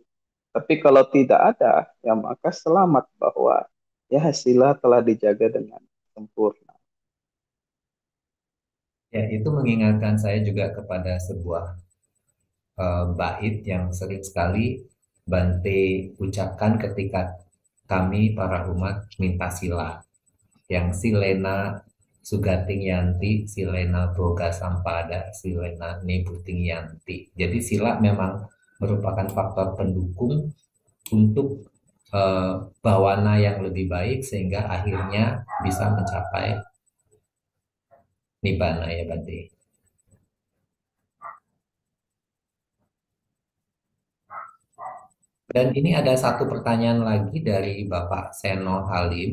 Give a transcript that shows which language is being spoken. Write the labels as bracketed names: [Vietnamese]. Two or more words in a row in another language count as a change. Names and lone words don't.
[Indonesian] Tapi kalau tidak ada, ya maka selamat bahwa ya sila telah dijaga dengan sempurna. Ya, itu mengingatkan saya juga kepada sebuah bait yang sering sekali Bante ucapkan ketika kami para umat minta sila. [Pali] Yang silena sugating yanti, silena boga sampada, silena nibuting yanti. [Indonesian] Jadi sila memang merupakan faktor pendukung untuk bawana yang lebih baik sehingga akhirnya bisa mencapai nibbana ya Bante. Dan ini ada satu pertanyaan lagi dari Bapak Seno Halim.